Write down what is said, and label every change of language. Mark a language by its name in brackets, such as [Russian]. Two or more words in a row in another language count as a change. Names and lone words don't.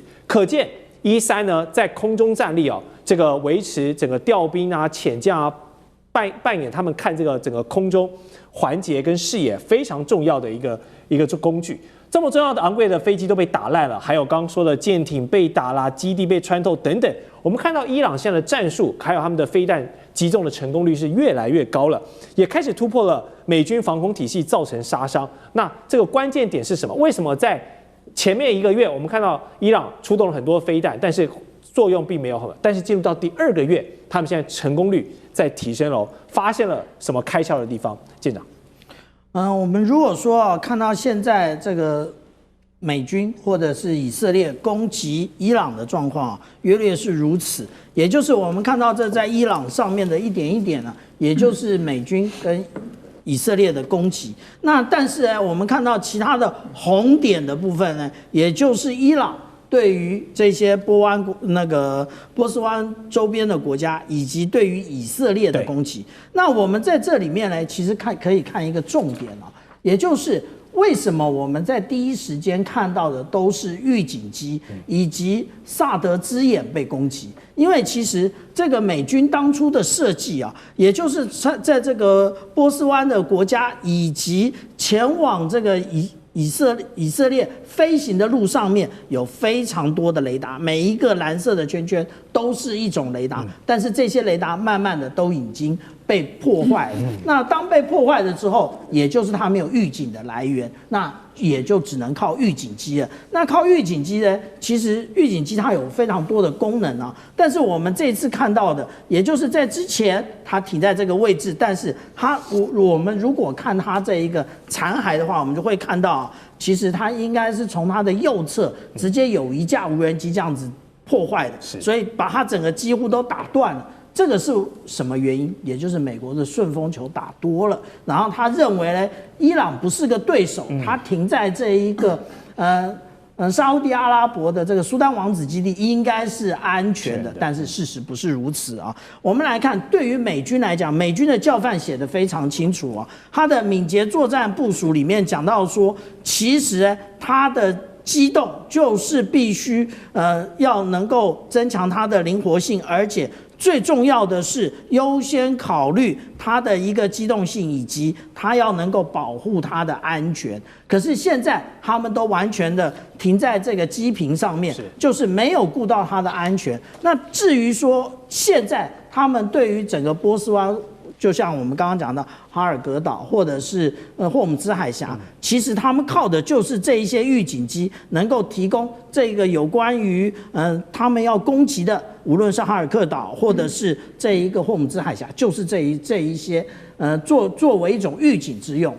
[Chinese] 可見E3呢在空中戰力這個維持整個調兵潛將扮演他們看這個整個空中環節跟視野非常重要的一個工具。這麼重要的昂貴的飛機都被打爛了，還有剛剛說的艦艇被打啦，基地被穿透等等。我們看到伊朗現在的戰術，還有他們的飛彈擊中的成功率是越來越高了，也開始突破了美軍防空體系，造成殺傷。那這個關鍵點是什麼？為什麼在前面1個月我們看到伊朗出動了很多飛彈，但是作用並沒有很好，但是進入到第2個月，他們現在成功率在提升了，發現了什麼開竅的地方？艦長。我們如果說看到現在這個美軍或者是以色列攻擊伊朗的狀況約略是如此，也就是我們看到這在伊朗上面的一點一點呢，也就是美軍跟以色列的攻擊。那但是呢，我們看到其他的紅點的部分呢，也就是伊朗對於這些波斯灣周邊的國家，以及對於以色列的攻擊。那我們在這裡面呢，其實可以看一個重點也就是為什麼我們在第一時間看到的都是預警機以及薩德之眼被攻擊？因為其實這個美軍當初的設計也就是在這個波斯灣的國家以及前往這個以色列飛行的路上面有非常多的雷達，每一個藍色的圈圈都是一種雷達，但是這些雷達慢慢的都已經被破壞了。那當被破壞了之後，也就是它沒有預警的來源，那也就只能靠預警機了。那靠預警機呢？其實預警機它有非常多的功能但是我們這次看到的，也就是在之前它停在這個位置，但是我們如果看它這一個殘骸的話，我們就會看到，其實它應該是從它的右側直接有一架無人機這樣子破壞的，所以把它整個幾乎都打斷了。這個是什麼原因？也就是美國的順風球打多了，然後他認為呢，伊朗不是個對手，他停在這一個沙地阿拉伯的這個蘇丹王子基地應該是安全的，但是事實不是如此我們來看，對於美軍來講，美軍的教範寫得非常清楚他的敏捷作戰部署裡面講到說，其實他的機動就是必須要能夠增強它的靈活性，而且最重要的是優先考慮它的一個機動性，以及它要能夠保護它的安全。可是現在他們都完全的停在這個機坪上面，就是沒有顧到它的安全。那至於說現在他們對於整個波斯灣，就像我們剛剛講的哈爾格島或者是霍姆茲海峽，其實他們靠的就是這一些預警機，能夠提供這個有關於他們要攻擊的，無論是哈爾克島或者是這一個霍姆茲海峽，就是這一些作為一種預警之用。